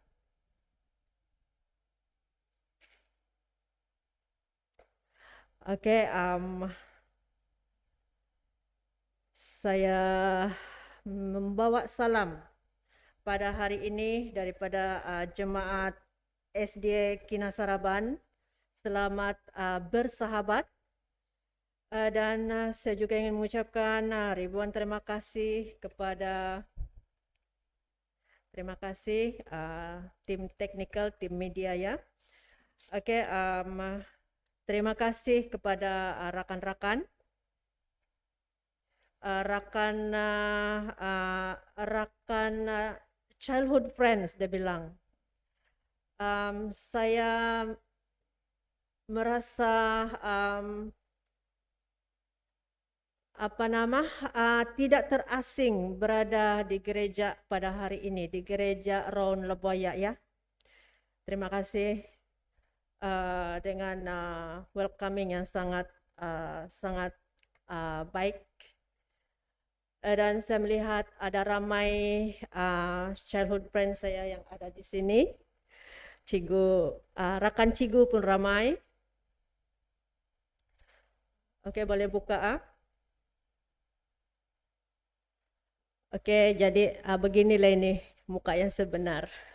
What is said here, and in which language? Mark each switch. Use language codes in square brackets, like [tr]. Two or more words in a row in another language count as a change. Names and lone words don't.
[ms] Oke, saya membawa salam pada hari ini daripada jemaat SD Kinasaraban. Selamat bersahabat. Dan saya juga ingin mengucapkan ribuan terima kasih kepada tim teknikal, tim media ya. Oke, terima kasih kepada rakan-rakan, rakan [en] childhood friends [ms] dia bilang. Saya merasa tidak terasing berada di gereja pada hari ini, di gereja Raun Leboya ya. Terima kasih dengan welcoming yang sangat baik. Dan saya melihat ada ramai [en] childhood friends [ms] saya yang ada di sini. Rakan Cigu pun ramai. Oke, boleh buka. Oke, jadi beginilah ini muka yang sebenar.